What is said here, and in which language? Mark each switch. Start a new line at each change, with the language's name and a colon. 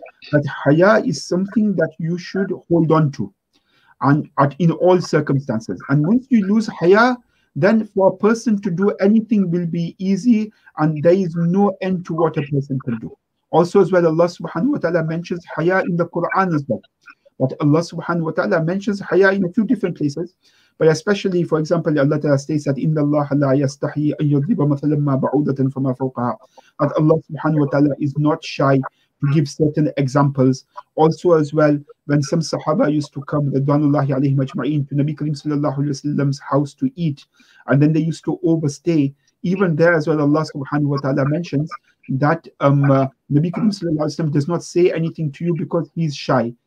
English: That haya is something that you should hold on to, and in all circumstances. And once you lose haya, then for a person to do anything will be easy, and there is no end to what a person can do. Also as well, Allah subhanahu wa ta'ala mentions haya in the Quran as well. But Allah subhanahu wa ta'ala mentions haya in a few different places. But especially, for example, Allah ta'ala states that
Arabic: إِنَّ اللَّهَ لَا يَسْتَحِي أَن يَضْرِبَ مَثَلًا مَا بَعُوضَةً فَمَا فَوْقَهَا.
English: That Allah subhanahu wa ta'ala is not shy to give certain examples. Also as well, when some Sahaba used to come, Ridwanullahi alayhim ajma'in, to Nabi Karim Sallallahu Alaihi Wasallam's house to eat, and then they used to overstay. Even there as well, Allah subhanahu wa ta'ala mentions that Nabi Karim Sallallahu Alaihi Wasallam does not say anything to you because he's shy.